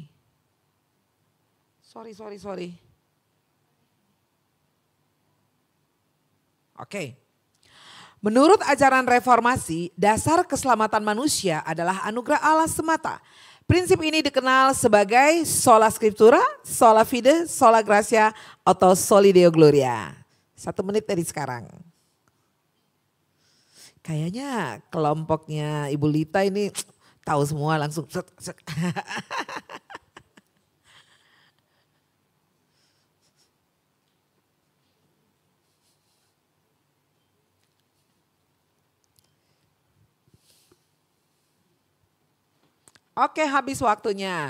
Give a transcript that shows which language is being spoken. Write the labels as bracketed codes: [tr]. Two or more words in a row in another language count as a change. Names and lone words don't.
[id] Sorry. Oke. Menurut ajaran reformasi, dasar keselamatan manusia adalah anugerah Allah semata. Prinsip ini dikenal sebagai [la] sola scriptura, sola fide, sola gratia, [id] atau [la] soli deo gloria. [id] 1 menit dari sekarang. Kayaknya kelompoknya Ibu Lita ini tahu semua langsung. Oke, habis waktunya.